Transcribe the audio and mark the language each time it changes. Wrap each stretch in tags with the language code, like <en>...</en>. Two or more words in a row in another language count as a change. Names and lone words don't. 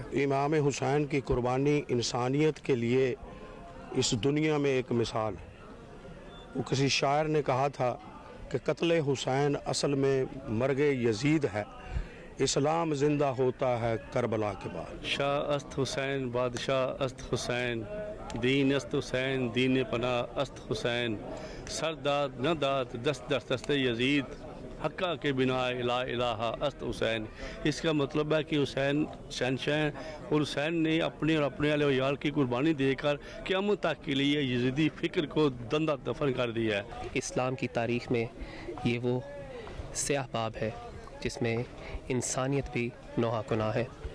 <ur>امام حسین کی قربانی انسانیت کے لیے اس دنیا میں ایک مثال ہے۔ وہ کسی شاعر نے کہا تھا کہ قتل حسین اصل میں مرگ یزید ہے، اسلام زندہ ہوتا ہے کربلا کے بعد۔</ur> <fa>شاہ است حسین، بادشاہ است حسین، دین است حسین، دین پناہ است حسین، سر داد نہ داد دست در دست یزید، حقہ کے بنا</fa> <ar>لا الہ</ar> <fa>است حسین۔</fa> <ur>اس کا مطلب ہے کہ حسین شہنشاہ ہیں، اور حسین نے اپنے اور اپنے اہل و عیال کی قربانی دے کر قیامت تک کے لیے یزیدی فکر کو دندہ دفن کر دیا ہے۔ اسلام کی تاریخ میں یہ وہ سیاہ باب ہے جس میں انسانیت بھی نوحہ کناہ ہے۔</ur>